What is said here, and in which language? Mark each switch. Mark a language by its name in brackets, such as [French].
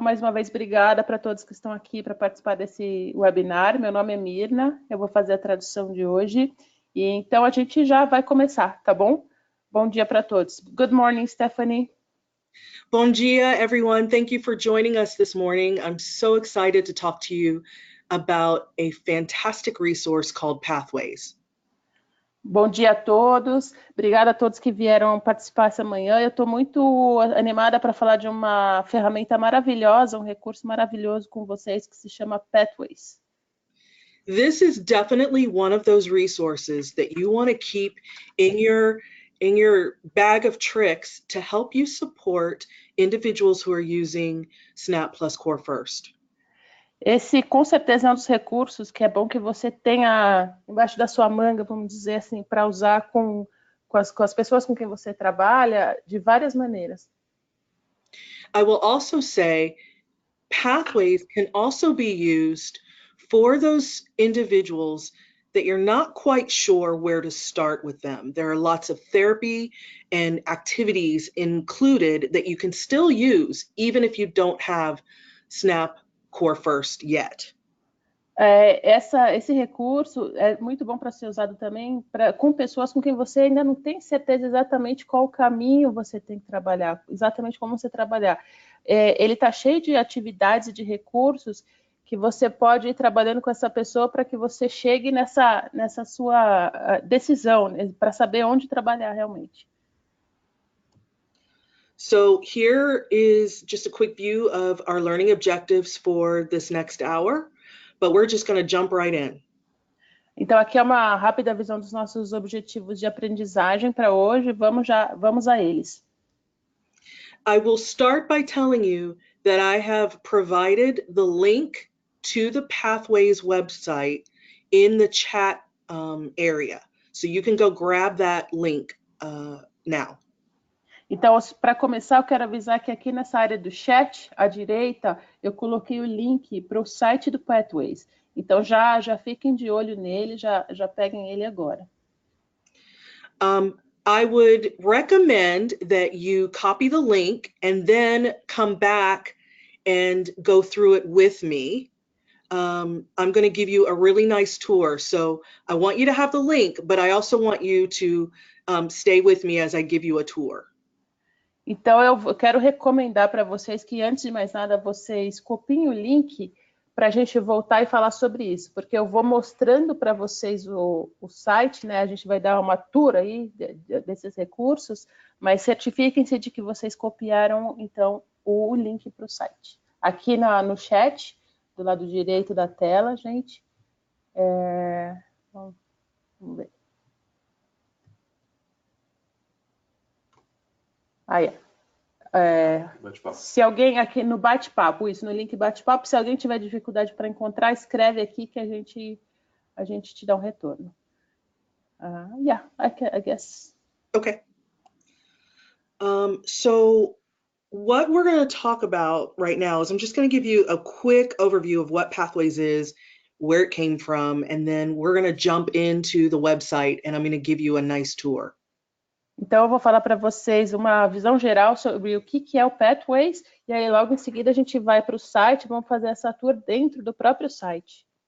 [Portuguese] Mais uma vez, obrigada para todos que estão aqui para participar desse webinar. Meu nome é Mirna, eu vou fazer a tradução de hoje. E então a gente já vai começar, tá bom? Bom dia para todos. [English] Good morning, Stephanie. [Portuguese] Bom dia, [English] everyone. Thank you for joining us this morning. I'm so excited to talk to you about a fantastic resource called Pathways. [Portuguese] Bom dia a todos. Obrigada a todos que vieram participar essa manhã. Eu estou muito animada para falar de uma ferramenta maravilhosa, um recurso maravilhoso com vocês que se chama Pathways. [English] This is definitely one of those resources that you want to keep in your bag of tricks to help you support individuals who are using Snap Plus Core First. [Portuguese] Esse, com certeza, é um dos recursos que é bom que você tenha embaixo da sua manga, vamos dizer assim, para usar com as pessoas com quem você trabalha de várias maneiras. [English] I will also say, Pathways can also be used for those individuals that you're not quite sure where to start with them. There are lots of therapy and activities included that you can still use even if you don't have Snap Core First yet. [Portuguese] Esse recurso é muito bom para ser usado também com pessoas com quem você ainda não tem certeza exatamente qual caminho você tem que trabalhar, exatamente como você trabalhar. Ele está cheio de atividades e de recursos que você pode ir trabalhando com essa pessoa para que você chegue nessa sua decisão, para saber onde trabalhar realmente. [English] So here is just a quick view of our learning objectives for this next hour, but we're just going to jump right in. [Portuguese] Então aqui é uma rápida visão dos nossos objetivos de aprendizagem para hoje. Vamos a eles. [English] I will start by telling you that I have provided the link to the Pathways website in the chat area. So you can go grab that link now. [Portuguese] Então, para começar, eu quero avisar que aqui nessa área do chat, à direita, eu coloquei o link para o site do Pathways. Então, já fiquem de olho nele, já peguem ele agora. [English] I would recommend that you copy the link and then come back and go through it with me. I'm going to give you a really nice tour. So I want you to have the link, but I also want you to stay with me as I give you a tour. [Portuguese] Então, eu quero recomendar para vocês que, antes de mais nada, vocês copiem o link para a gente voltar e falar sobre isso, porque eu vou mostrando para vocês o site, né? A gente vai dar uma tour aí desses recursos, mas certifiquem-se de que vocês copiaram, então, o link para o site. Aqui no chat, do lado direito da tela, gente. Vamos ver. Aí, se alguém aqui no bate-papo, isso, no link bate-papo, se alguém tiver dificuldade para encontrar, escreve aqui que a gente te dá um retorno. [English] Yeah, I guess. Okay. So what we're going to talk about right now is I'm just going to give you a quick overview of what Pathways is, where it came from, and then we're going to jump into the website and I'm going to give you a nice tour. [Portuguese] Então, eu vou falar para vocês uma visão geral sobre o que é o Pathways, e aí logo em seguida a gente vai para o site, vamos fazer essa tour dentro do próprio site.